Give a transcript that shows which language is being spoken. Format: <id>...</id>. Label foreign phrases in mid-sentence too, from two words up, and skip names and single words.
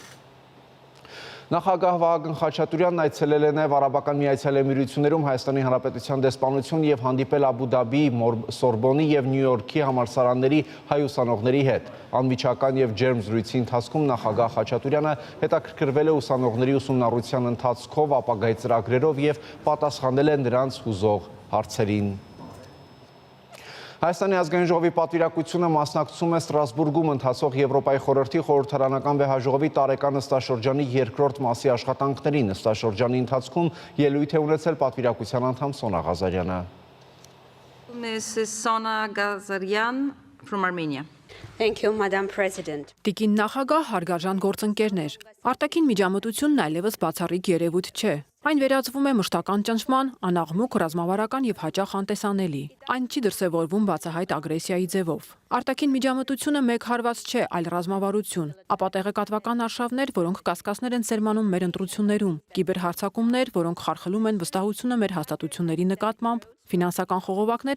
<hy>Նախագահ Վահագն Խաչատուրյանն այցելել է նաև Արաբական Միացյալ Էմիրություններում Հայաստանի Հանրապետության դեսպանություն եւ հանդիպել Աբու Դաբիի, Սորբոնի եւ Նյու Յորքի համալսարանների հայ ուսանողների հետ։ Անմիջական եւ ջերմ զրույցի ընթացքում նախագահ Խաչատուրյանը հետաքրքրվել է ուսանողների ուսումնառության ընթացքով, ապագայի ծրագրերով եւ պատասխանել է նրանց հուզող հարցերին։ Հայաստանի ազգային ժողովի պատվիրակությունը մասնակցում է Ստրասբուրգում ընթացող Եվրոպայի խորհրդի խորհրդարանական վեհաժողովի տարեկան նստաշրջանի երկրորդ մասի աշխատանքներին։ Նստաշրջանի ընթացքում ելույթ է ունեցել պատվիրակության անդամ Սոնա Ղազարյանը։</hy> <en>Mrs. Sona Ghazaryan from Armenia. Thank you, Madam President.</en> <hy>Տիկին նախագահ, հարգարժան գործընկերներ, արտաքին միջամտությունն այլևս բացառիկ երևույթ չէ։ Այն վերածվում է մշտական ճնշման, անաղմուկ, ռազմավարական եւ հաճախ անտեսանելի։ Այն չի դրսևորվում բացահայտ ագրեսիայի ձևով։ Արտաքին միջամտությունը մեկ հարված չէ, այլ ռազմավարություն, ապա տեղեկատվական արշավներ, որոնք կասկածներ են սերմանում մեր ընտրություններում, կիբերհարձակումներ, որոնք խարխլում են վստահությունը մեր հաստատությունների նկատմամբ, ֆինանսական խողովակներ,</hy>